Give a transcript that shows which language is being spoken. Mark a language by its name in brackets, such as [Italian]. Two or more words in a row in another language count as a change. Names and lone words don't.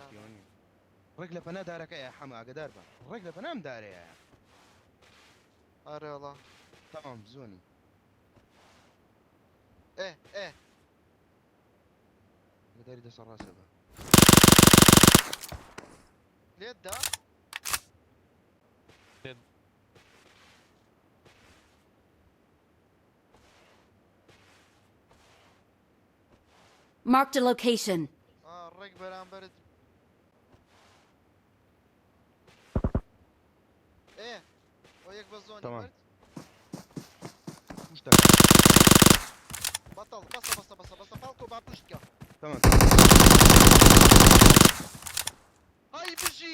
[Central Kurdish] ڕێک لە پەنا دارەکەیە حەمە ئاگدار بە ڕێک لە پەنام دارەیە ئارێ وەڵا تەمام زۆنی ئێ لەداری دەسە ڕاستە بە لێتدا [English] Marked a location. [Central Kurdish] ڕێک بەرامبەرت ئۆ یەک بە زۆنی تەمام. مرد پوشتە بەتەڵ بەسە پاڵکۆ با پشتکە تەمام ئای بژی